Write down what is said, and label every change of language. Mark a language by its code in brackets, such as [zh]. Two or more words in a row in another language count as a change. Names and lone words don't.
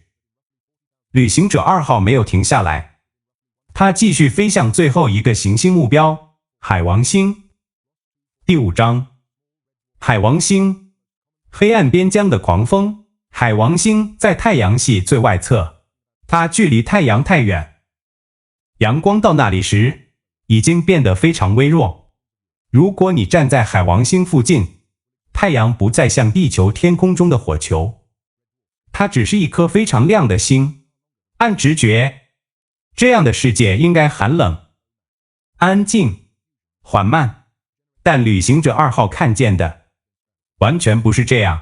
[zh] 旅行者2號沒有停下來，它繼續飛向最後一個行星目標——海王星。第5章， 海王星，黑暗邊疆的狂風。海王星在太陽系最外側，它距離太陽太遠，陽光到那裡時已經變得非常微弱。如果你站在海王星附近，太陽不再像地球天空中的火球，它只是一顆非常亮的星。按直覺，這樣的世界應該寒冷、安靜、緩慢，但旅行者2號看見的完全不是這樣。